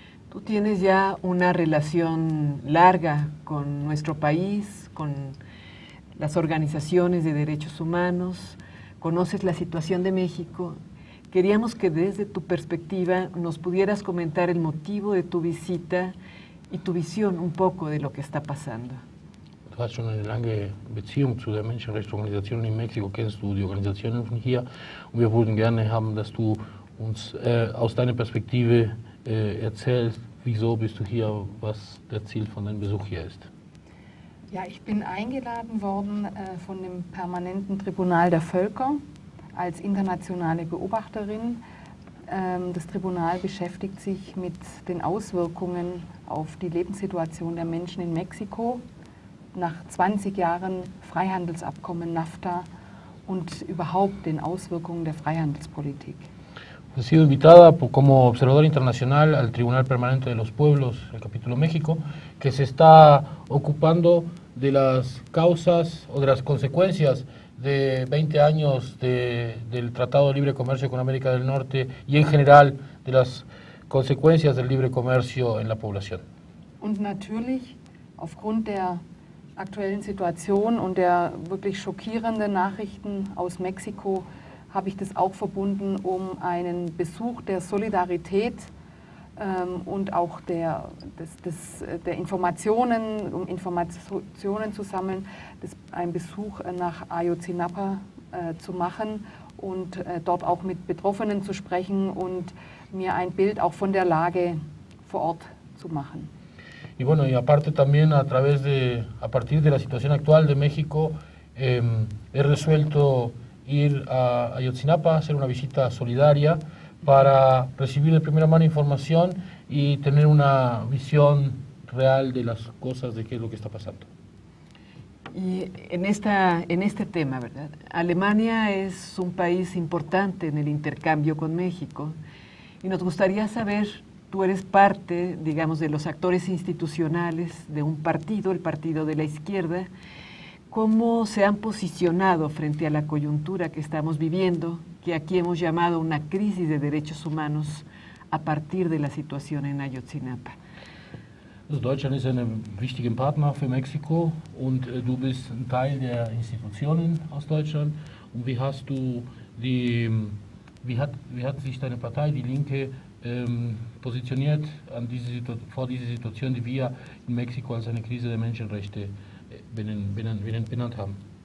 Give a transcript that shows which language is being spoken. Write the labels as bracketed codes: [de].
[es] Tú tienes ya una relación larga con nuestro país, con las organizaciones de derechos humanos, conoces la situación de México. Queríamos que desde tu perspectiva nos pudieras comentar el motivo de tu visita y tu visión un poco de lo que está pasando. [de] Du hast schon eine lange Beziehung zu der Menschenrechtsorganisation in Mexiko, kennst du die Organisationen von hier und wir würden gerne haben, dass du uns aus deiner Perspektive erzählst, wieso bist du hier, was der Ziel von deinem Besuch hier ist. Ja, ich bin eingeladen worden von dem Permanenten Tribunal der Völker als internationale Beobachterin. Das Tribunal beschäftigt sich mit den Auswirkungen auf die Lebenssituation der Menschen in Mexiko nach 20 Jahren Freihandelsabkommen NAFTA und überhaupt den Auswirkungen der Freihandelspolitik. [es] He sido invitada como observadora internacional al Tribunal Permanente de los Pueblos, el capítulo México, que se está ocupando de las causas o de las consecuencias de 20 años del Tratado de Libre Comercio con América del Norte y en general de las consecuencias del libre comercio en la población. [de] Und natürlich, aufgrund der aktuellen Situation und der wirklich schockierenden Nachrichten aus Mexiko, habe ich das auch verbunden, um einen Besuch der Solidarität und auch der Informationen, um Informationen zu sammeln, einen Besuch nach Ayotzinapa zu machen und dort auch mit Betroffenen zu sprechen und mir ein Bild auch von der Lage vor Ort zu machen. [es] Y bueno, y aparte también a partir de la situación actual de México, he resuelto ir a Ayotzinapa, hacer una visita solidaria para recibir de primera mano información y tener una visión real de las cosas, de qué es lo que está pasando. Y en este tema, ¿verdad? Alemania es un país importante en el intercambio con México y nos gustaría saber, tú eres parte, digamos, de los actores institucionales de un partido, el Partido de la Izquierda, ¿cómo se han posicionado frente a la coyuntura que estamos viviendo, que aquí hemos llamado una crisis de derechos humanos a partir de la situación en Ayotzinapa? [de] Also Deutschland ist ein wichtiger Partner für Mexiko und du bist ein Teil der Institutionen aus Deutschland. Und wie hast du wie hat sich deine Partei, die Linke, positioniert vor dieser Situation, die wir in Mexiko als eine Krise der Menschenrechte benannt haben?